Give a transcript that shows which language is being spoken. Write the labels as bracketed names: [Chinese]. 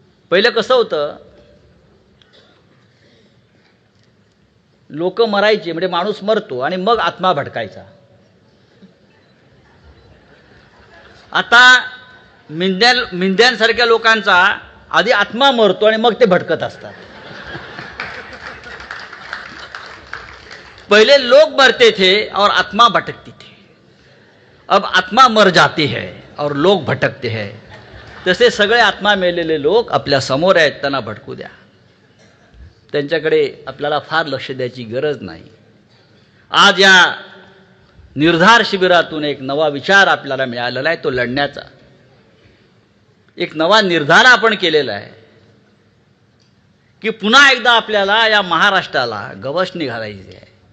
[Marathi] पहिलं कसं होतं, लोक मरायचे म्हणजे माणूस मरतो आणि मग आत्मा भटकायचा. आता मिंद्यांसारख्या लोकांचा आधी आत्मा मरतो आणि मग ते भटकत असतात. [Hindi] पहिले लोग मरते थे और आत्मा भटकती थी, अब आत्मा मर जाती है और लोग भटकते हैं. [Marathi] तसे सगळे आत्मा मेलेले लोक आपल्या समोर आहेत, त्यांना भटकू द्या. त्यांच्याकडे आपल्याला फार लक्ष द्यायची गरज नाही. आज या निर्धार शिबिरातून एक नवा विचार आपल्याला मिळालेला आहे, तो लढण्याचा एक नवा निर्धार आपण केलेला आहे की पुन्हा एकदा आपल्याला या महाराष्ट्राला गवसणी घालायची आहे.